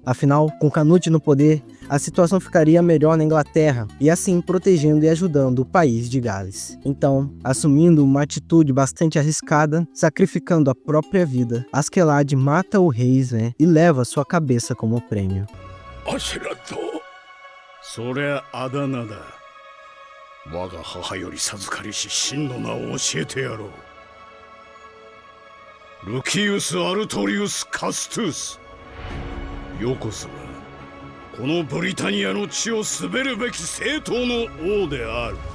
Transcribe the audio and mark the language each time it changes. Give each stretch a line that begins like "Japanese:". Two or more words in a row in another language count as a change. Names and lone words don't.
Portuguese: Afinal, com Canute no poder, a situação ficaria melhor na Inglaterra, e assim protegendo e ajudando o país de Gales. Então, assumindo uma atitude bastante arriscada, sacrificando a própria vida, Askeladd mata o rei Sven e leva sua cabeça como prêmio.
Japanese: そりゃあだ名だ。我が母より授かりし真の名を教えてやろう。ルキウス・アルトリウス・カストゥス。よこそがこのブリタニアの地を滑るべき正統の王である。